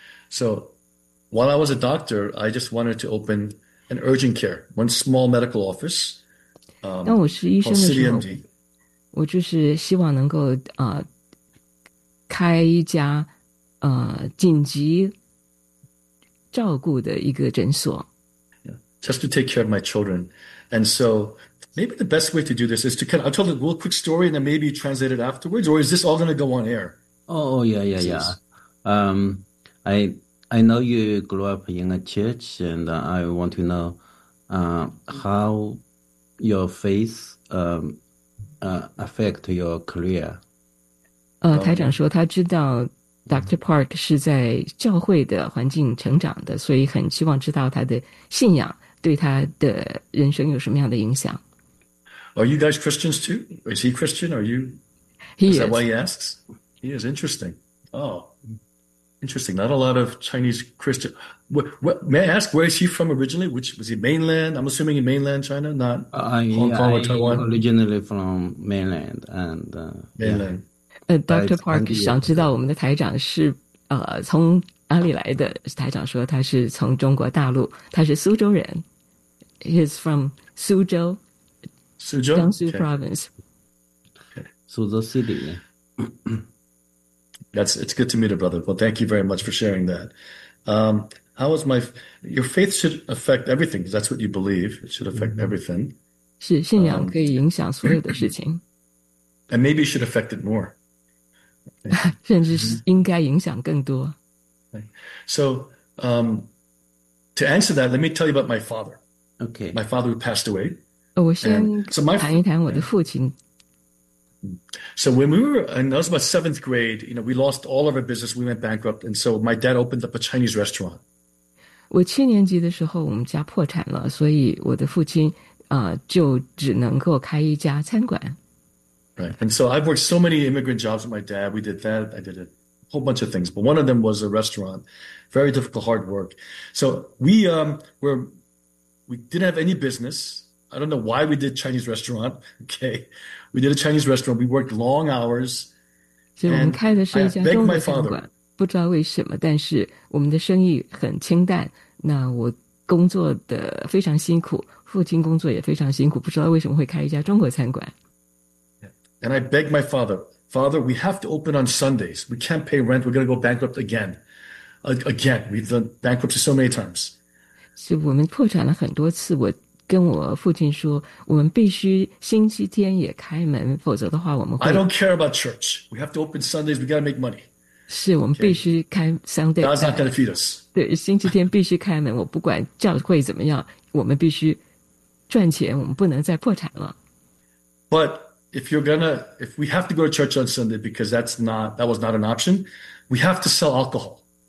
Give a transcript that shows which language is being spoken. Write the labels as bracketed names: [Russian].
[English] So while I was a doctor, I just wanted to open an urgent care, one small medical office. [Chinese] 当我是医生的时候, 我就是希望能够, 开一家紧急照顾的一个诊所 [English] Just to take care of my children. And so maybe the best way to do this is to kind of, I'll tell a real quick story and then maybe translate it afterwards, or is this all going to go on air? Oh, yeah. I know you grew up in a church, and I want to know how your faith affect your career. [Chinese] 台长说他知道 Dr. Park 是在教会的环境成长的, 所以很希望知道他的信仰对他的人生有什么样的影响。 [English] Are you guys Christians too? Is he Christian? Are you? He is. Is that why he asks? He is. Interesting. Oh, interesting. Not a lot of Chinese Christian. May I ask, where is he from originally? Was he mainland? I'm assuming in mainland China, not Hong Kong or Taiwan? Originally from mainland. And, mainland. Yeah. [Chinese] Dr. Park 想知道我们的台长是从哪里来的, 台长说他是从中国大陆, 他是苏州人, [English] he's from [Chinese] 苏州, 苏州? [English] 江苏 okay. province. Okay. 苏州 city. It's good to meet a brother. Well, thank you very much for sharing that. How is my, your faith should affect everything, because that's what you believe, it should affect everything. [Chinese] 是, 信仰可以影响所有的事情。 [English] And maybe it should affect it more. So, to answer that, let me tell you about my father. Okay. My father who passed away. So when we were, and I was about seventh grade, you know, we lost all of our business, we went bankrupt, and so my dad opened up a Chinese restaurant. [Chinese] 我七年级的时候我们家破产了, 所以我的父亲, 就只能够开一家餐馆。 [English] Right. And so I've worked so many immigrant jobs with my dad. We did that. I did a whole bunch of things. But one of them was a restaurant. Very difficult, hard work. So we didn't have any business. I don't know why we did Chinese restaurant. Okay. We did a Chinese restaurant. We worked long hours. And I begged my father. [Chinese] 不知道为什么，但是我们的生意很清淡。那我工作的非常辛苦，父亲工作也非常辛苦，不知道为什么会开一家中国餐馆。 [English] And I begged my father, Father, we have to open on Sundays. We can't pay rent. We're going to go bankrupt again. Again, we've done bankruptcy so many times. [Chinese] 是我们破产了很多次。我跟我父亲说，我们必须星期天也开门，否则的话我们会。 [English] I don't care about church. We have to open Sundays. We got to make money. [Chinese] 是我们必须开 Sunday. [English] God's not going to feed us. [Chinese] 对，星期天必须开门。我不管教会怎么样，我们必须赚钱。我们不能再破产了。But [English] if we have to go to church on Sunday because that was not an option, we have to sell alcohol.